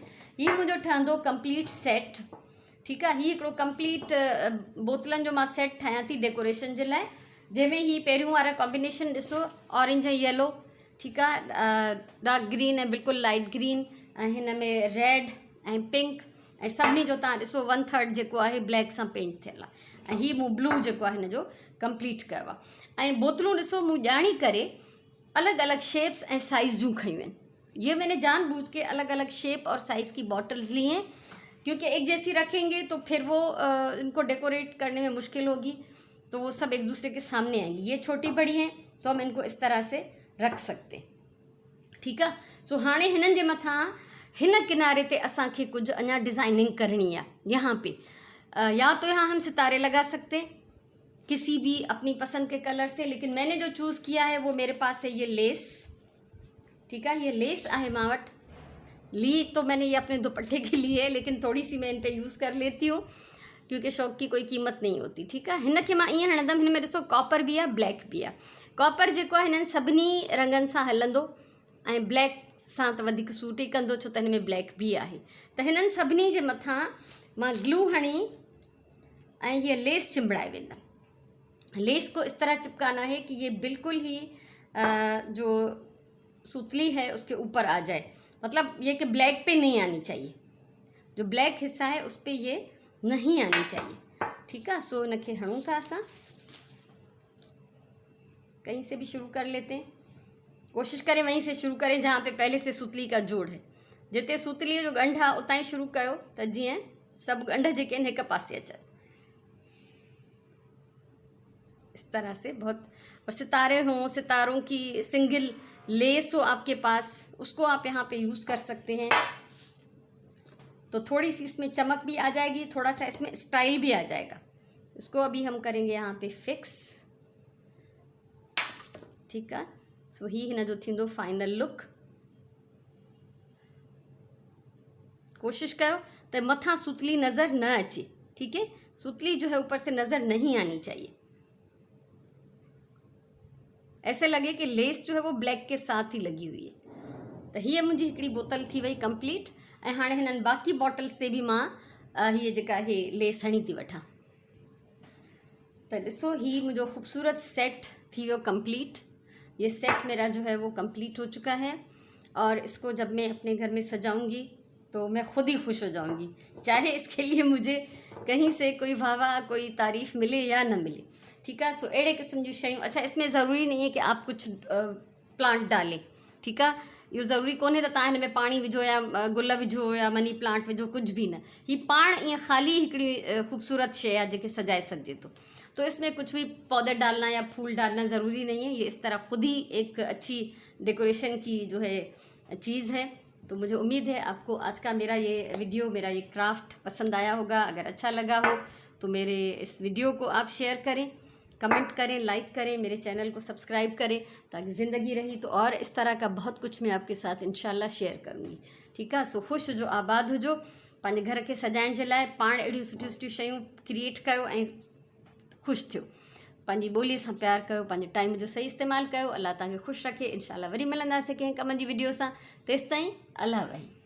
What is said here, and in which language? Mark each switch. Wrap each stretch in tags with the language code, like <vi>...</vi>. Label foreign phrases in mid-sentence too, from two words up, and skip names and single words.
<sd>ही मुंहिंजो ठहंदो</sd> <en>complete set.</en> <ur>ٹھیک ہے,</ur> <sd>ही हिकिड़ो कंप्लीट बोतलन जो मां सेट ठाहियां थी डेकोरेशन जे लाइ, जंहिंमें ही पहिरियों वारा कॉम्बिनेशन ॾिसो, ऑरेंज ऐं येलो।</sd> <ur>ٹھیک ہے,</ur> <en>dark green</en> <sd>ऐं बिल्कुलु</sd> <en>light green,</en> <sd>ऐं हिन में रेड ऐं पिंक, ऐं सभिनी जो तव्हां ॾिसो 1/3 जेको आहे ब्लैक सां पेंट थियल आहे, ऐं ही मूं ब्लू जेको आहे हिन जो कंप्लीट कयो आहे। ऐं बोतलूं ॾिसो, मूं ॼाणी करे अलॻि अलॻि शेप्स ऐं साइज़ जूं खयूं आहिनि।</sd> <ur>یہ میں نے جان بوجھ کے الگ الگ شیپ اور سائز کی بوتلز لی ہیں، کیونکہ ایک جیسی رکھیں گے تو پھر وہ ان کو ڈیکوریٹ کرنے میں مشکل ہوگی، تو وہ سب ایک دوسرے کے سامنے آئیں گی. یہ چھوٹی بڑی ہیں تو ہم ان کو اس طرح سے رکھ سکتے.</ur> <sd>ठीक है, सो हाणे हिननि जे मथां हिन किनारे ते असांखे कुछ अञा डिज़ाइनिंग</sd> <ur>کرنی ہے. یہاں پہ یا تو یہاں ہم ستارے لگا سکتے، کسی بھی اپنی پسند کے کلر سے. لیکن میں نے جو چوز کیا ہے وہ میرے پاس ہے یہ لیس، ٹھیک ہے.</ur> <sd>ये लेस आहे मां वटि,</sd> <ur>لی تو میں نے یہ اپنے دوپٹے کے لیے ہے، لیکن تھوڑی سی میں ان پہ یوز کر لیتی ہوں کیونکہ شوق کی کوئی قیمت نہیں ہوتی,</ur> <sd>ठीक आहे। हिन खे मां ईअं हणंदमि, हिन में ॾिसो कॉपर बि आहे, ब्लैक बि आहे। कॉपर जेको आहे हिननि सभिनी रंगनि सां हलंदो ऐं ब्लैक सां त वधीक सूट ई कंदो, छो त हिन में ब्लैक बि आहे। त हिननि सभिनी जे मथां मां ग्लू हणी ऐं हीअ लेस चिंबड़ाए वेंदमि।</sd> <ur>لیس کو اس طرح چپکانا ہے کہ یہ بالکل ہی جو سوتلی ہے اس کے اوپر آ جائے، مطلب یہ کہ بلیک پہ نہیں آنی چاہیے، جو بلیک حصہ ہے اس پر یہ نہیں آنی چاہیے، ٹھیک ہے.</ur> <sd>सो इनके हणूं था असां,</sd> <ur>کہیں سے بھی شروع کر لیتے ہیں، کوشش کریں وہیں سے شروع کریں جہاں پہ پہلے سے سوتلی کا جوڑ ہے.</ur> <sd>जिते सूतली जो गंढ आहे उतां ई शुरू कयो त जीअं सभु गंढ जेके आहिनि हिक पासे अचनि,</sd> <ur>اس طرح سے بہت. اور ستارے ہوں، ستاروں کی سنگل لیس ہو آپ کے پاس، اس کو آپ یہاں پہ یوز کر سکتے ہیں، تو تھوڑی سی اس میں چمک بھی آ جائے گی، تھوڑا سا اس میں اسٹائل بھی آ جائے گا. اس کو ابھی ہم کریں گے یہاں پہ فکس، ٹھیک ہے.</ur> <sd>सो ही हिन जो थींदो फाइनल लुक। कोशिश करो त मथां सूतली नज़र न अचे,</sd> <ur>ٹھیک ہے. سوتلی جو ہے اوپر سے نظر نہیں آنی چاہیے، ایسے لگے کہ لیس جو ہے وہ بلیک کے ساتھ ہی لگی ہوئی ہے.</ur> <sd>तो हीअ मुंहिंजी हिकिड़ी बोतल थी वई कंप्लीट, ऐं हाणे हिननि बाक़ी बॉटल</sd> <ur>سے بھی</ur> <sd>मां हीअ जेका आहे लेस हणी थी वठां। तो ॾिसो ही मुंहिंजो ख़ूबसूरत सेट थी वियो कंप्लीट।</sd> <ur>یہ سیٹ میرا جو ہے وہ کمپلیٹ ہو چکا ہے، اور اس کو جب میں اپنے گھر میں سجاؤں گی تو میں خود ہی خوش ہو جاؤں گی، چاہے اس کے لیے مجھے کہیں سے کوئی واہ کوئی تعریف ملے یا نہ ملے، ٹھیک ہے.</ur> <sd>सो अहिड़े क़िस्म जी शयूं।</sd> <ur>اچھا، اس میں ضروری نہیں ہے کہ آپ کچھ پلانٹ ڈالیں، ٹھیک ہے.</ur> <sd>इहो ज़रूरी कोन्हे त तव्हां हिन में पाणी विझो या गुल विझो या</sd> <en>money plant</en> <sd>विझो,</sd> <ur>کچھ بھی</ur> <sd>न। ही पाण ईअं ख़ाली हिकिड़ी ख़ूबसूरत शइ आहे जेके सजाए सघिजे थो।</sd> <ur>تو اس میں کچھ بھی پودے ڈالنا یا پھول ڈالنا ضروری نہیں ہے، یہ اس طرح خود ہی ایک اچھی ڈیکوریشن کی جو ہے چیز ہے. تو مجھے امید ہے آپ کو آج کا میرا یہ ویڈیو، میرا یہ کرافٹ پسند آیا ہوگا. اگر اچھا لگا ہو تو میرے اس ویڈیو کو آپ شیئر کریں، کمنٹ کریں، لائک کریں، میرے چینل کو سبسکرائب کریں، تاکہ زندگی رہی تو اور اس طرح کا بہت کچھ میں آپ کے ساتھ ان شاء اللہ شیئر کروں گی، ٹھیک ہے.</ur> <sd>सो ख़ुशि हुजो, आबाद हुजो, पंहिंजे घर के सजाइण जे लाइ पाण अहिड़ियूं सुठियूं सुठियूं शयूं क्रिएट कयो ऐं ख़ुशि थियो, पंहिंजी ॿोलीअ सां प्यार कयो, पंहिंजे टाइम जो सही इस्तेमालु कयो। अल्लाह तव्हांखे ख़ुशि रखे। इंशाल्लाह वरी मिलंदासीं कंहिं कम जी वीडियो सां। तेसिताईं अल्लाह वही।</sd>